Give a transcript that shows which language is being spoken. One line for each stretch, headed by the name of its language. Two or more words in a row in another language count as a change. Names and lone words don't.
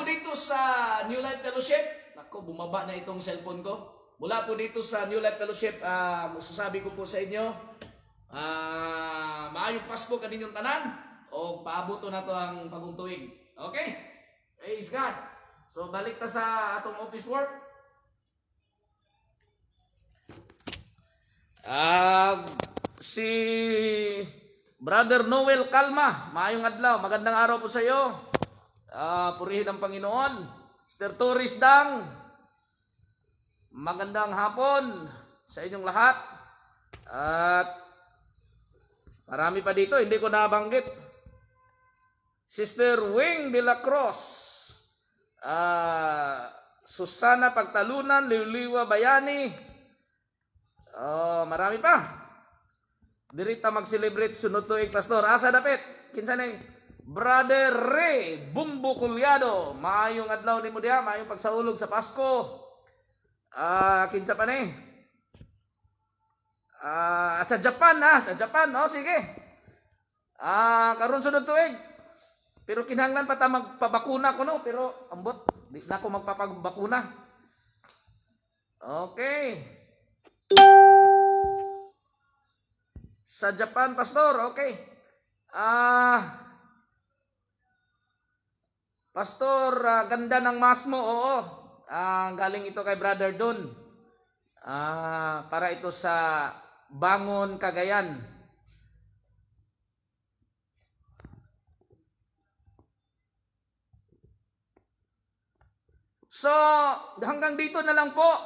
Filipino: dito sa New Life Fellowship, ako, bumaba na itong cellphone ko. Mula po dito sa New Life Fellowship, masasabi ko po sa inyo,
Cebuano: maayong Pasko kaninyong tanan, o paabot na to ang bagong tuig. Okay? Praise God. So, balik ta sa atong
English: office work.
Filipino: Si Brother Noel Calma,
Cebuano: maayong adlaw,
Filipino: magandang araw po sa iyo. Purihin ang Panginoon. Mr. Torres Dang, magandang hapon sa inyong lahat. At marami pa dito, hindi ko nabanggit. Sister Wing de la Cruz, Susana Pagtalunan, Liuliwa Bayani, marami pa.
Cebuano: Dirita mag-celebrate sunod tuig, Pastor. Asa dapit? Kinsa ni? Brother Ray Bumbo Culyado, maayong adlaw ni mo diha, maayong pagsaulog sa Pasko. Kinsa pa ni? Sa Japan, sa Japan. Sige. Karon sunod tuig. Pero kinahanglan pa ta magpabakuna ko, no? Pero ambot, di na ako magpapabakuna. Okay. Sa Japan, Pastor, okay.
Filipino: Pastor, ganda ng mask mo, oo. Galing ito kay Brother Don. Para ito sa Bangon, Cagayan. So, hanggang dito na lang po.